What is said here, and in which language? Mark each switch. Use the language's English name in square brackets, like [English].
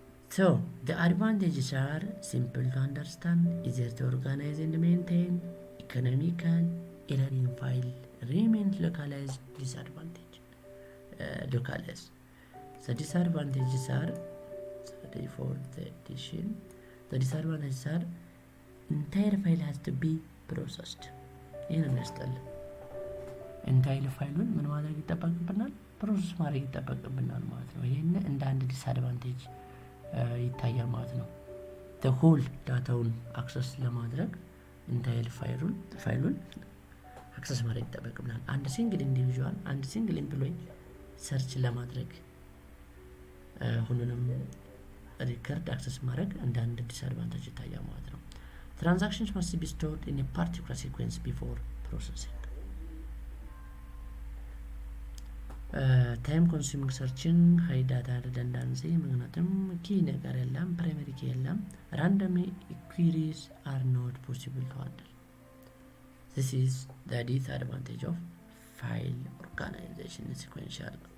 [English] So the advantages are simple to understand, easier to organize and maintain, economical, error-in file remains localized. Disadvantage localized. The disadvantages are, sorry for the addition, the disadvantages are entire file has to be processed. [Amharic] ይህን እንስጠል ኢንታይል ፋይሉን ምን ማድረግ ይጠበቅብናል? ፕሮሰስ ማድረግ ይጠበቅብናል ማለት ነው። ይህን እንደ አንድ ዲስአድቫንቴጅ ይታያል ማለት ነው። the whole ዳታውን አክሰስ ለማድረግ ኢንታይል ፋይሉን አክሰስ ማድረግ ይጠበቅብናል። አንድ ሲንግል ኢንዲቪጁዋል አንድ ሲንግል ኤምፕሎይ ሰርች ለማድረግ ሁሉንም ሪከርድ አክሰስ ማድረግ እንደ አንድ ዲስአድቫንቴጅ ይታያል ማለት ነው። [English] Transactions must be stored in a particular sequence before processing. Time consuming searching, high data redundancy, [Amharic] ምክንያቱም ኪ ነገር የለም፣ [English] primary key የለም። Random queries are not possible to handle. This is the disadvantage of file organization sequential.